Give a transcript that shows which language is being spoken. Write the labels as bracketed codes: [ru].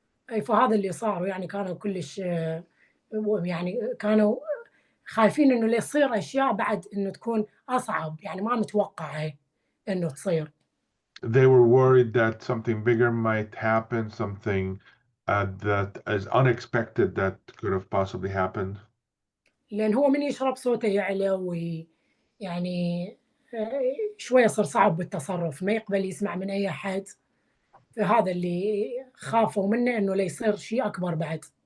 [ar] اي فهذا اللي صار يعني كانوا كلش يعني كانوا خايفين انه يصير اشياء بعد انه تكون اصعب يعني ما متوقعه انه تصير. [en] They were worried that something bigger might happen, something that is unexpected that could have possibly happened. [ar] لأن هو من يشرب صوته يعلى ويعني شوية صار صعب بالتصرف ما يقبل يسمع من أي أحد فهذا اللي خافوا منه إنه لا يصير شيء أكبر بعد.